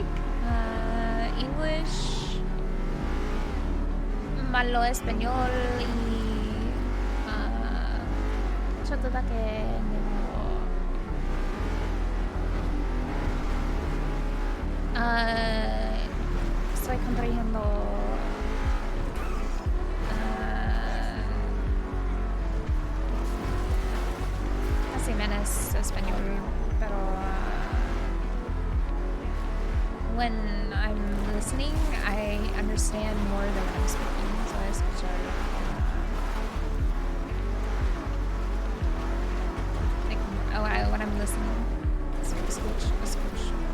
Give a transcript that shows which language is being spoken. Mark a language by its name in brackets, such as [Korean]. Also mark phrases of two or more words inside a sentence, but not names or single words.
[English] English, [Spanish] malo español y [Japanese] ちょっとだけ日本語。 [Spanish] Estoy comprendiendo casi menos español, pero [English] when I'm listening, I understand more than when I'm speaking. So I escucho like, when I'm listening. [Spanish] So escucho.